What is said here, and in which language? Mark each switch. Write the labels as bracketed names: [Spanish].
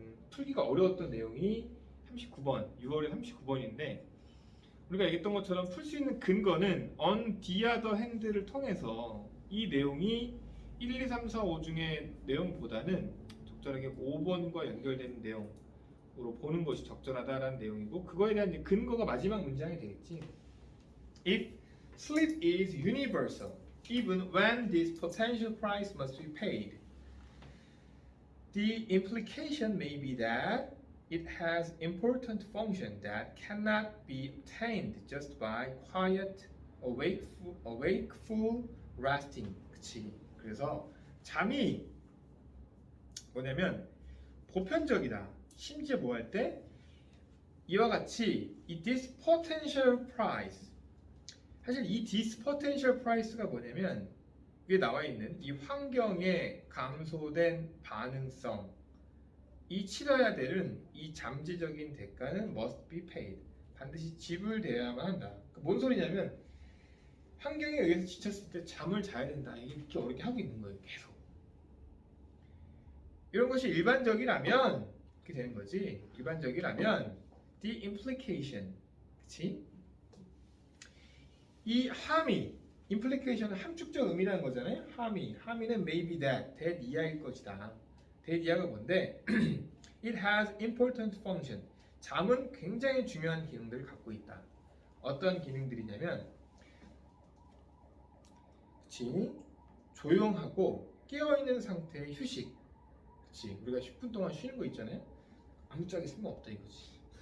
[Korean] 풀기가 어려웠던 내용이 39번, 6월에 39번인데 우리가 얘기했던 것처럼 풀 수 있는 근거는 [English] on the other hand [Korean] 를 통해서 이 내용이 1, 2, 3, 4, 5 중에 내용보다는 적절하게 5번과 연결되는 내용으로 보는 것이 적절하다라는 내용이고, 그거에 대한 이제 근거가 마지막 문장이 되겠지. [English] If sleep is universal, even when this potential price must be paid, the implication may be that it has important function that cannot be obtained just by quiet, wakeful resting. [Korean] 그치? 그래서 잠이 뭐냐면 보편적이다. 심지어 뭐 할 때 이와 같이 이 [English] this potential price, [Korean] 사실 이 this potential price가 뭐냐면 위에 나와 있는 이 환경에 감소된 반응성, 이 치러야 되는 이 잠재적인 대가는 [English] must be paid, [Korean] 반드시 지불되어야만 한다. 뭔 소리냐면 환경에 의해서 지쳤을 때 잠을 자야 된다, 이렇게 어렵게 하고 있는 거예요. 계속 이런 것이 일반적이라면 이렇게 되는 거지. 일반적이라면 [English] the implication, [Korean] 그치? 이 함이, implication은 함축적 의미라는 거잖아요. 함이는 [English] maybe that [Korean] 이하일 것이다. that 이하가 뭔데? [English] It has important function. [Korean] 잠은 굉장히 중요한 기능들을 갖고 있다. 어떤 기능들이냐면, 그치? 조용하고 깨어있는 상태의 휴식. 그치? 우리가 10분 동안 쉬는 거 있잖아요. 아무짝에 쓸모없다 이거지.